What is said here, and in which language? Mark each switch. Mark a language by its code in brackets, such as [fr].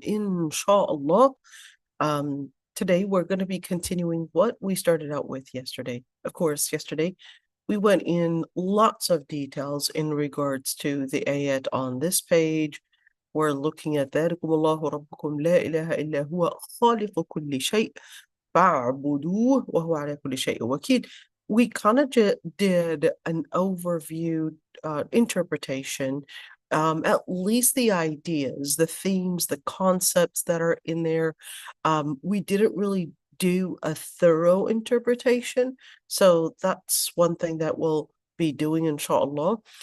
[en] Inshallah, today we're going to be continuing what we started out with yesterday. Of course, yesterday we went in lots of details in regards to the ayat on this page. We're looking at [ar] ذَلِكُمُ اللَّهُ رَبُّكُمْ لَا إِلَهَ إِلَّا هُوَ خَالِقُ كُلِّ شَيْءٍ فَاعْبُدُوهُ وَهُوَ عَلَى كُلِّ شَيْءٍ وَكِيلٌ. [en] We kind of did an overview interpretation, at least the ideas, the themes, the concepts that are in there. We didn't really do a thorough interpretation, so that's one thing that we'll be doing, inshallah.